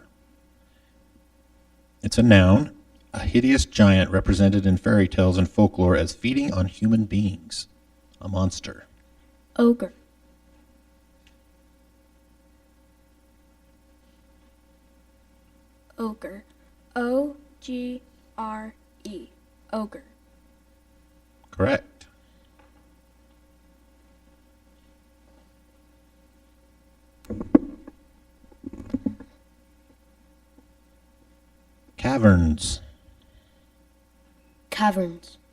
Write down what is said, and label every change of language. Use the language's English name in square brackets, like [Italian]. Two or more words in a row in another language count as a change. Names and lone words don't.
[English] It's a noun, a hideous giant represented in fairy tales and folklore as feeding on human beings, a monster. Ogre. Ogre. O-G-R-E. Ogre. Correct. Caverns. Caverns.